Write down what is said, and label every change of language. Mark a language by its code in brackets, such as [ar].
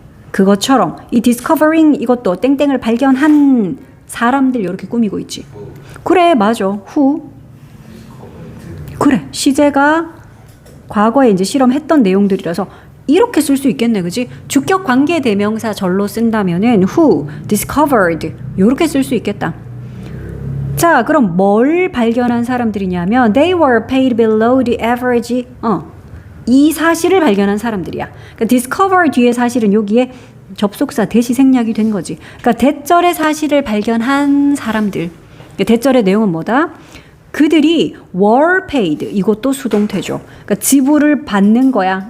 [ko] 그것처럼 이 discovering 이것도 땡땡을 발견한 사람들 이렇게 꾸미고 있지. 그래, 맞아. who. 그래, 시제가 과거에 이제 실험했던 내용들이라서 이렇게 쓸 수 있겠네, 그지? 주격 관계 대명사 절로 쓴다면은 who, discovered 이렇게 쓸 수 있겠다. 자, 그럼 뭘 발견한 사람들이냐면 [en] they were paid below the average. [ko] 이 사실을 발견한 사람들이야. 그러니까 discover 뒤에 사실은 여기에 접속사 대시 생략이 된 거지. 그러니까 대절의 사실을 발견한 사람들. 대절의 내용은 뭐다? 그들이 [en] were paid, [ko] 이것도 수동태죠. 그러니까 지불을 받는 거야.